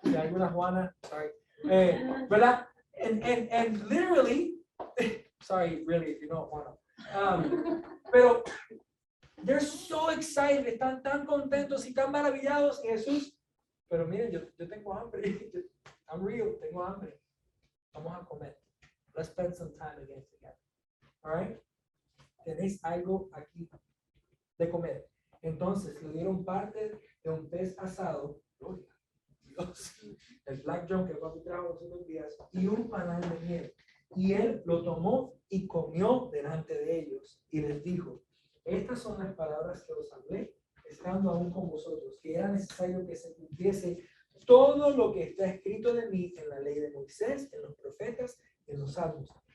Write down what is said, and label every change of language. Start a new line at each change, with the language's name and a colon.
Spanish: Y algunas Juanas,
English: sorry, ¿verdad? And literally, sorry, really, if you know Juana.
Spanish: Pero
English: they're so excited,
Spanish: están tan contentos y tan maravillados en Jesús. Pero miren, yo tengo hambre.
English: I'm real,
Spanish: tengo hambre. Vamos a comer.
English: Let's spend some time again together. All right?
Spanish: Tenéis algo aquí de comer. Entonces le dieron parte de un pez asado, Dios, el Black John que papi trajo los otros días, y un panal de miel. Y él lo tomó y comió delante de ellos, y les dijo, estas son las palabras que os hablé, estando aún con vosotros, que era necesario que se cumpliese todo lo que está escrito de mí en la ley de Moisés, en los profetas, en los salmos.